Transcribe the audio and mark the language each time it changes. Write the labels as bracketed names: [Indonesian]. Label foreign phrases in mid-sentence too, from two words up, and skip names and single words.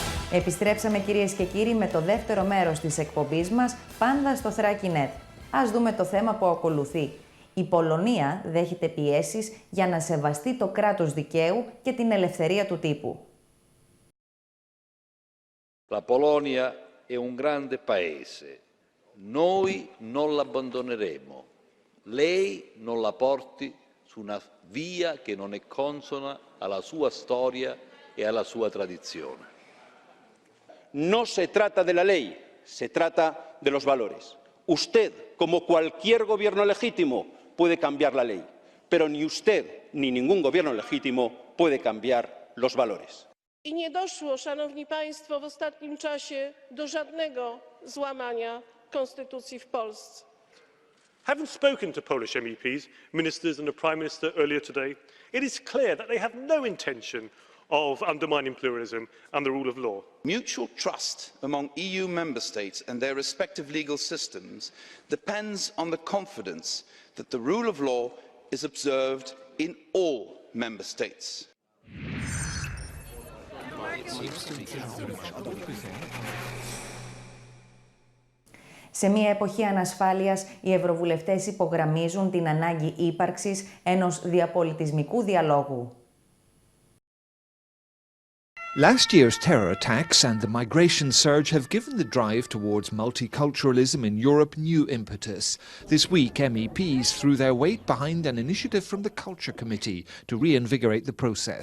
[Greek] Επιστρέψαμε κυρίες και κύριοι με το δεύτερο μέρος της εκπομπής μας, πάντα στο Thrakinet. Ας δούμε το θέμα που ακολουθεί. Η Πολωνία δέχεται πιέσεις για να σεβαστεί το κράτος δικαίου και την ελευθερία του τύπου. [Italian] La Polonia è un grande paese. Noi non l'abbandoneremo. Lei non la porti su una via che non è consona alla sua storia e alla sua tradizione. [Spanish] No se trata de la ley, se trata de los valores. Usted, como cualquier gobierno legítimo, puede cambiar la ley, pero ni usted ni ningún gobierno legítimo puede cambiar los valores. [Polish] I nie doszło, szanowni państwo, w ostatnim czasie do żadnego złamania konstytucji w Polsce. [English] Having spoken to Polish MEPs, ministers and the Prime Minister earlier today, it is clear that they have no intention of undermining pluralism and the rule of law. Mutual trust among EU member states and their respective legal systems depends on the confidence that the rule of law is observed in all member states. [Greek] Σε μια εποχή ανασφάλειας, οι ευρωβουλευτές υπογραμμίζουν την ανάγκη ύπαρξης ενός διαπολιτισμικού διαλόγου. [English] Last year's terror attacks and the migration surge have given the drive towards multiculturalism in Europe new impetus. This week, MEPs threw their weight behind an initiative from the Culture Committee to reinvigorate the process.